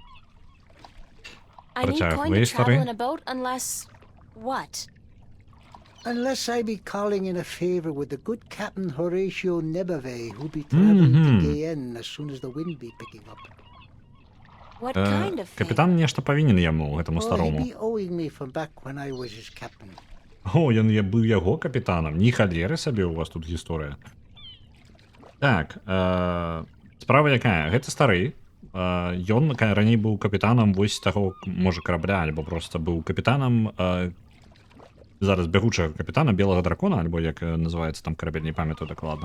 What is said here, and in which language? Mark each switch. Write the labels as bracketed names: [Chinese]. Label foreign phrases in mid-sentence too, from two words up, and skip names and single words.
[English] I need [Russian] Протягивай, [English] coin to travel [Ukrainian] старий. [English] in a boat unless... What? Unless I be calling in a favor with the good Captain Horatio Nebave, who be traveling to Guyenne as soon as the wind be picking up. What kind of favor? [Belarusian] Капітан нешта павінен яму, гэтаму [English] Oh, he [Belarusian] старому. [English] be owing me from back when I was his captain. [Belarusian] О, ён быў яго капітанам. Ні халеры сабе у вас тут гісторыя. Так, справа якая? Гэта стары. Ён раней быў капітанам вось таго, можа, карабля, альбо проста быў капітанам зараз бягучага капітана белага дракона, альбо як называецца там карабель, не памятаю дакладна.